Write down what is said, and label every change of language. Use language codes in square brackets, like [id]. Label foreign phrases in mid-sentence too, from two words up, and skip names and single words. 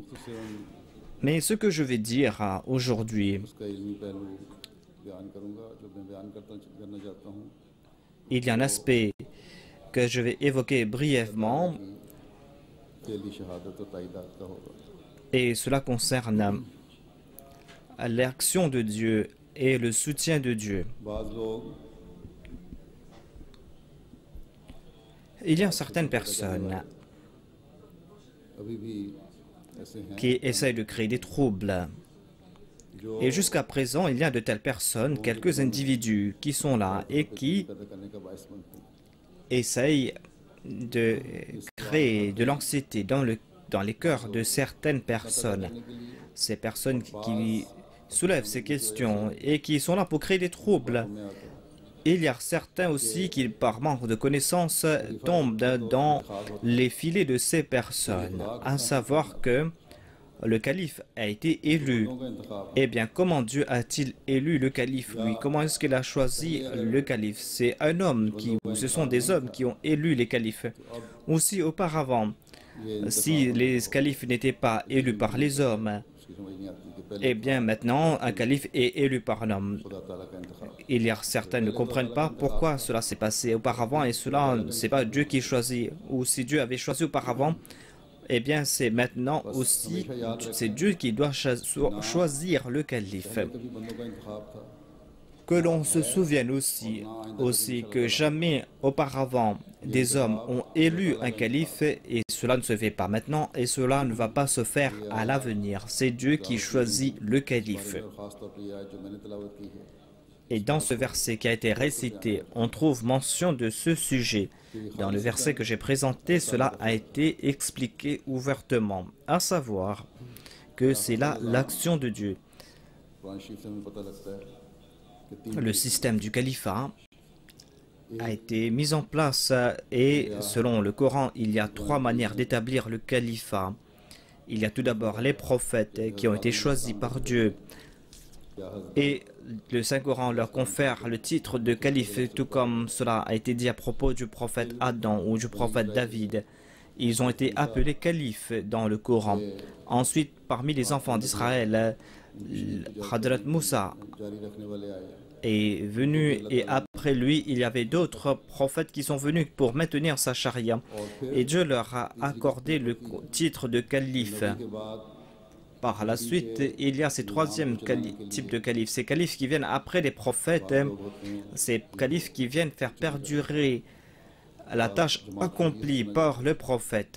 [fr] Mais ce que je vais dire aujourd'hui, il y a un aspect que je vais évoquer brièvement et cela concerne l'action de Dieu et le soutien de Dieu. [ur] بعض لوگ [fr] Il y a certaines personnes [ur] ابھی بھی ایسے ہیں [fr] qui essayent de créer des troubles. जो Et jusqu'à présent, il y a de telles personnes, quelques individus qui sont là et qui [ur] پیدا کرنے کا باعث بنتے ہیں [fr] essayent de créer de l'anxiété dans les cœurs de certaines personnes. Ces personnes qui soulèvent ces questions et qui sont là pour créer des troubles. Il y a certains aussi qui, par manque de connaissances, tombent dans les filets de ces personnes, à savoir que le calife a été élu. [ur] ان کا انتخاب [fr] Eh bien, comment Dieu a-t-il élu le calife, lui? Comment est-ce qu'il a choisi le calife? C'est un homme ou ce sont des hommes qui ont élu les califes. Aussi, auparavant, si les califes n'étaient pas élus par les hommes, [ur] اس کی سمجھ نہیں آتی کہ پہلے [fr] eh bien, maintenant, un calife est élu par un homme. [ur] خدا تعالیٰ کا انتخاب [fr] Il y a certains ne comprennent pas pourquoi cela s'est passé auparavant et cela, c'est pas Dieu qui choisit. Ou si Dieu avait choisi auparavant, eh bien, c'est maintenant aussi, c'est Dieu qui doit choisir le calife. [ur] کبھی بندوں کا انتخاب تھا [fr] Que l'on se souvienne aussi que jamais auparavant des hommes ont élu un calife et cela ne se fait pas maintenant et cela ne va pas se faire à l'avenir. C'est Dieu qui choisit le calife. [ur] اور خاص طور پر یہ آیت جو میں نے تلاوت کی ہے [fr] Et dans ce verset qui a été récité, on trouve mention de ce sujet. Dans le verset que j'ai présenté, cela a été expliqué ouvertement, à savoir que c'est là l'action de Dieu. [ur] قرآن شریف سے ہمیں پتا لگتا ہے کہ تین [fr] Le système du califat a été mis en place et selon le Coran, il y a trois manières d'établir le califat. Il y a tout d'abord les prophètes qui ont été choisis par Dieu et le Saint-Coran leur confère le titre de calife, tout comme cela a été dit à propos du prophète Adam ou du prophète David. Ils ont été appelés califes dans le Coran. Ensuite, parmi les enfants d'Israël, Hadrat Moussa [ur] جاری رکھنے والے آئے [fr] est venu et après lui, il y avait d'autres prophètes qui sont venus pour maintenir sa charia. Et Dieu leur a accordé le titre de calife. [ur] کے بعد [fr] Par la suite, il y a ces troisième types de califes. Ces califes qui viennent après les prophètes, ces califes qui viennent faire perdurer la tâche accomplie par le prophète.